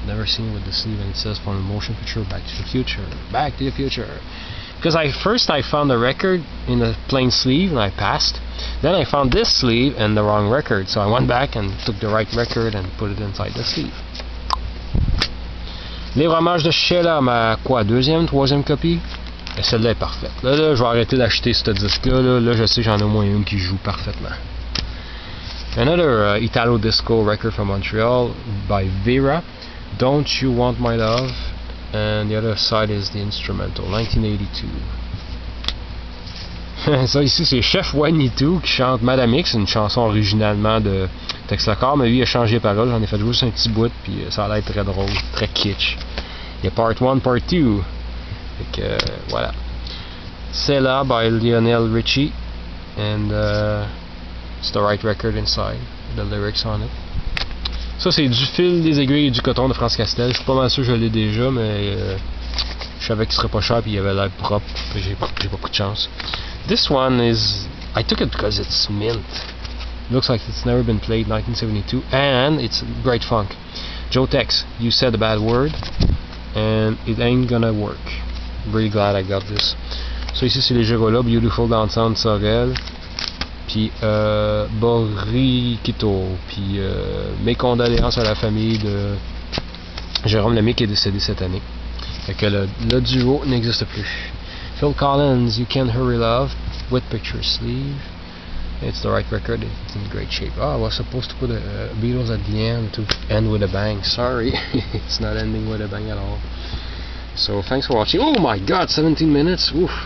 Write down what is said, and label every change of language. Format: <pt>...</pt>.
<en>Never seen with the sleeve, and it says from the motion picture Back to the Future. Back to the Future. Because I found the record in a plain sleeve and I passed. Then I found this sleeve and the wrong record, so I went back and took the right record and put it inside the sleeve.</en> <fr>Les Romages de Sheila, ma deuxième, troisième copie. Et celle-là est parfaite. Là, je vais arrêter d'acheter ce disque-là. Là, je sais que j'en ai au moins une qui joue parfaitement.</fr> <en>Another Italo disco record from Montreal by Vera, Don't You Want My Love, and the other side is the instrumental, 1982.</en> <fr>Ça ici c'est Chef Juanito qui chante Madame X, une chanson originalement de Tex Lacor, mais lui il a changé les paroles, j'en ai fait juste un petit bout, puis ça a l'air très drôle, très kitsch. Il y a Part 1, Part 2. Fait que voilà.</fr> <en>C'est là by Lionel Richie, and it's the right record inside, the lyrics on it.</en> <fr>Ça c'est du fil, des aiguilles et du coton de France Castel. Je suis pas mal sûr que je l'ai déjà, mais je savais qu'il serait pas cher puis il avait l'air propre. J'ai beaucoup de chance.</fr> <en>This one is, I took it because it's mint. Looks like it's never been played, 1972, and it's great funk. Joe Tex, You Said a Bad Word, and it ain't gonna work. Really glad I got this.</en> <fr>So ici c'est les Girola, Beautiful Downtown Sorel, puis Borriquito, puis mes condoléances à la famille de Jérôme Lemay qui est décédé cette année. Fait que le duo n'existe plus.</fr> <en>Phil Collins, You Can't Hurry Love, with picture sleeve. It's the right record, it's in great shape. Oh, I was supposed to put Beatles at the end to end with a bang. Sorry, it's not ending with a bang at all. So thanks for watching. Oh my god, 17 minutes. Oof.</en>